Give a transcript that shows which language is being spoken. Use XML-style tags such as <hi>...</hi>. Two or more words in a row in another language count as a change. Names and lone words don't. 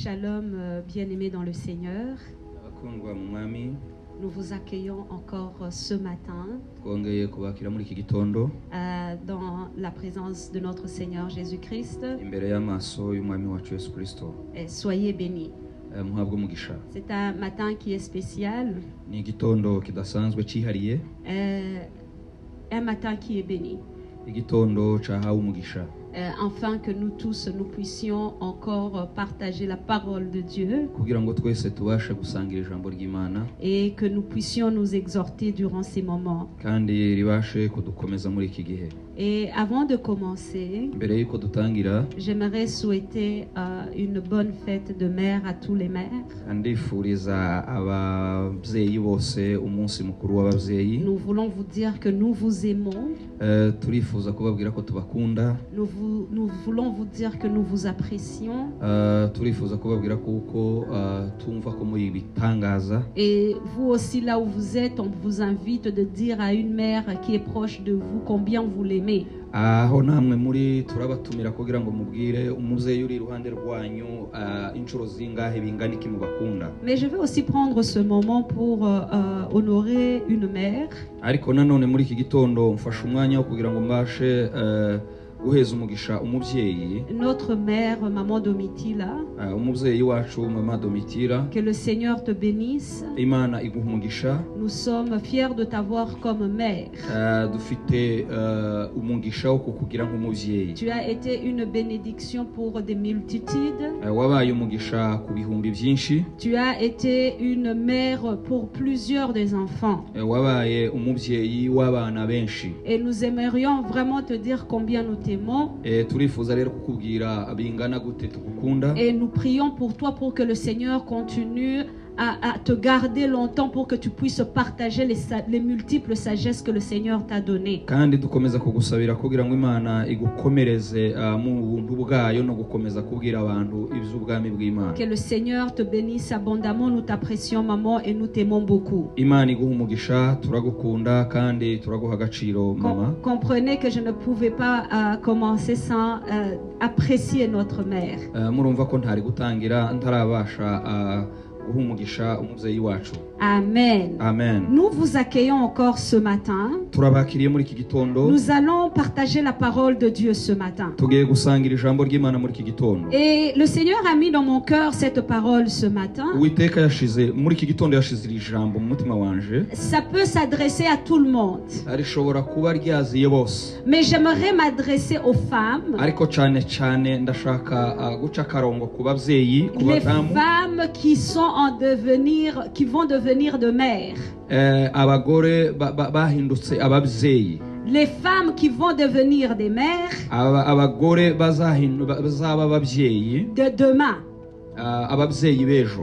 <fr>Shalom, bien-aimés dans le Seigneur.</fr> <rw>abakundwa mu mwami</rw> <fr>Nous vous accueillons encore ce matin</fr> <rw>twongeye kubakira muri iki gitondo</rw> <fr>dans la présence de notre Seigneur Jésus-Christ.</fr> <rw>imbere y'amaso y'umwami wacu Yesu Kristo.</rw> <fr>Et soyez bénis.</fr> <rw>Muhabwe umugisha.</rw> <fr>C'est un matin qui est spécial,</fr> <rw>Ni igitondo kidasanzwe cyihariye,</rw> <fr>un matin qui est béni.</fr> <rw>igitondo cyahawe umugisha,</rw> <fr>Afin que nous tous, nous puissions encore partager la parole de Dieu</fr> <rw>kugira ngo twese tubashe gusangira ijambo ry'Imana</rw> <fr>et que nous puissions nous exhorter durant ces moments.</fr> <rw>kandi ribashe kudukomeza muri iki gihe.</rw> <fr>Et avant de commencer,</fr> <rw>Mbere y'uko dutangira,</rw> <fr>j'aimerais souhaiter une bonne fête de mère à tous les mères.</fr> <rw>ndifuriza ababyeyi bose umunsi mukuru w'ababyeyi.</rw> <fr>Nous voulons vous dire que nous vous aimons.</fr> <rw>Turifuza kubabwira ko tubakunda.</rw> <fr>Nous voulons vous dire que nous vous apprécions.</fr> <rw>Turifuza kubabwira kuko tumva ko muri bitangaza.</rw> <fr>Et vous aussi, là où vous êtes, on vous invite de dire à une mère qui est proche de vous combien vous l'aimez.</fr> <rw>Aho namwe muri turabatumira kugira ngo mubwire umubyeyi uri iruhande rwanyu inshuro zingahe bingana iki mubakunda.</rw> <fr>Mais je vais aussi prendre ce moment pour honorer une mère.</fr> <rw>Ariko nanone muri iki gitondo mfashe umwanya wo kugira ngo mbashe guheza umugisha umubyeyi,</rw> <fr>Notre mère, Maman Domitila.</fr> <rw>umubyeyi wacu Mama Domitila.</rw> <fr>Que le Seigneur te bénisse.</fr> <rw>Imana iguha umugisha.</rw> <fr>Nous sommes fiers de t'avoir comme mère.</fr> <rw>Dufite umugisha wo kukugira nk'umubyeyi.</rw> <fr>Tu as été une bénédiction pour des multitudes.</fr> <rw>Wabaye umugisha ku bihumbi byinshi.</rw> <fr>Tu as été une mère pour plusieurs des enfants.</fr> <rw>Wabaye umubyeyi w'abana benshi.</rw> <fr>Et nous aimerions vraiment te dire combien nous t'aimons.</fr> <rw>Turifuza rero kukubwira bingana gute tugukunda.</rw> <fr>Et nous prions pour toi pour que le Seigneur continue à te garder longtemps pour que tu puisses partager les multiples sagesses que le Seigneur t'a données.</fr> <rw>Kandi dukomeza kugusabira kugira ngo Imana igukomereze mu buntu bwayo no gukomeza kubwira abantu iby'ubwami bw'Imana.</rw> <fr>Que le Seigneur te bénisse abondamment. Nous t'apprécions, maman, et nous t'aimons beaucoup.</fr> <rw>Imana iguha umugisha, turagukunda kandi turaguha agaciro mama.</rw> <fr>Comprenez que je ne pouvais pas commencer sans apprécier notre mère.</fr> <rw>Murumva ko ntari gutangira ntarabasha guhumugisha umubyeyi wacu. Amen. Amen.</rw> <fr>Nous vous accueillons encore ce matin.</fr> <rw>Turabakiriye muri iki gitondo.</rw> <fr>Nous allons partager la parole de Dieu ce matin.</fr> <rw>Tugiye gusangira ijambo ry'Imana muri iki gitondo.</rw> <fr>Et le Seigneur a mis dans mon cœur cette parole ce matin.</fr> <rw>Uwiteka yashize muri iki gitondo yashize iri jambo mu mutima wanje.</rw> <fr>Ça peut s'adresser à tout le monde.</fr> <rw>Arishobora kuba ryaziye bose.</rw> <fr>Mais j'aimerais m'adresser aux femmes.</fr> <rw>Ariko cyane cyane ndashaka guca karongo ku babyeyi, ku</rw> <fr>Les</fr> <rw>badamu.</rw> <fr>femmes qui sont en devenir, qui vont devenir de mères.</fr> <rw>Abagore bahindutse ababyeyi.</rw> <fr>Les femmes qui vont devenir des mères</fr> <rw>Abagore bazaba ababyeyi.</rw> <fr>de demain.</fr> <rw>Ababyeyi b'ejo.</rw>